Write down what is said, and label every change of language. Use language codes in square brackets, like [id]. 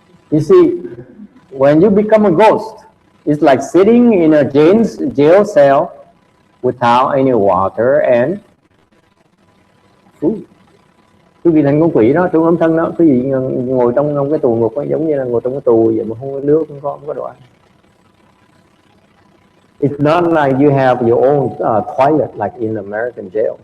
[en] You see, when you become a ghost, it's like sitting in a jail cell without any water and food. [vi] Quý vị thành con quỷ đó, trong âm thân đó, quý vị ngồi trong cái tù ngục ấy, giống như là ngồi trong cái tù vậy mà không có nước, không có đồ ăn. [en] It's not like you have your own toilet like in American jail.